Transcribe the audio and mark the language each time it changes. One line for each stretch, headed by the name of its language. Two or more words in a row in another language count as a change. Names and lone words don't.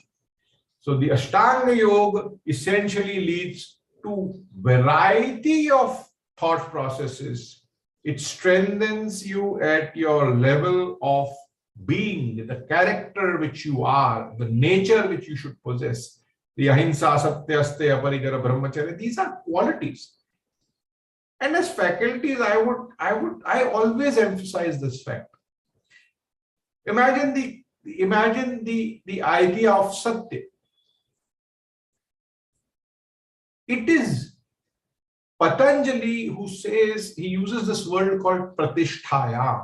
English: So the Ashtanga Yoga essentially leads to variety of thought processes. It strengthens you at your level of being, the character which you are, the nature which you should possess. The ahimsa,
Sanskrit: सत्य, अस्तेय, परिग्रह, ब्रह्मचर्य,
English: these are qualities. And as faculties, I always emphasize this fact. Imagine the idea of satya. It is Patanjali who says, he uses this word called pratisthaya.